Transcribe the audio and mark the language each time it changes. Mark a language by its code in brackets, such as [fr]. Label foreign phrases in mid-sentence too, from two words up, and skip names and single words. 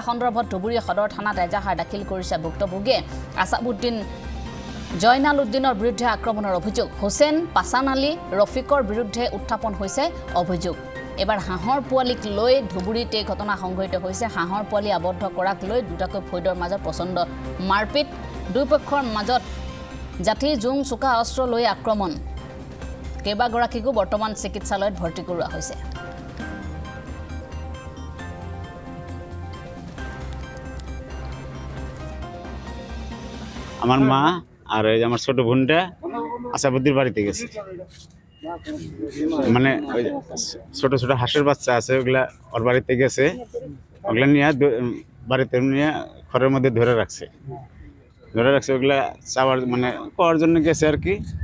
[as] সন্দৰ্ভত ধুবুৰী সদৰ থানাত এজাহাৰ দাখিল কৰিছে ভুক্তভোগীয়ে আছাবুদ্দিন জয়নাল উদ্দিনৰ বিৰুদ্ধে আক্ৰমণৰ অভিযোগ হোসেন পাছান আলী ৰফিকৰ বিৰুদ্ধে উত্থাপন হৈছে অভিযোগ এবাৰ হাঁহৰ পোৱালিক লৈ ধুবুৰীত এই ঘটনা সংঘটিত হৈছে হাঁহৰ পোৱালি আবদ্ধ কৰাক লৈ দুটাকৈ ফৈদৰ মাজত প্ৰচণ্ড মাৰপিট দুই পক্ষৰ মাজত জাতি জুং চুকা অস্ত্ৰ লৈ আক্ৰমণ কেইবাগৰাকীকো বৰ্তমান চিকিৎসালয়ত ভৰ্তি কৰোৱা হৈছে [bn] আমার মা আর এই যে আমার ছোট বোনটা আশাবুদ্দির বাড়িতে গেছে মানে ওই ছোট ছোট হাঁসের বাচ্চা আছে ওগুলা ওর বাড়িতে গেছে ওগুলা নিয়ে বাড়িতে নিয়ে ঘরের মধ্যে ধরে রাখছে ওগুলা চাওয়ার মানে করার জন্য গেছে আর কি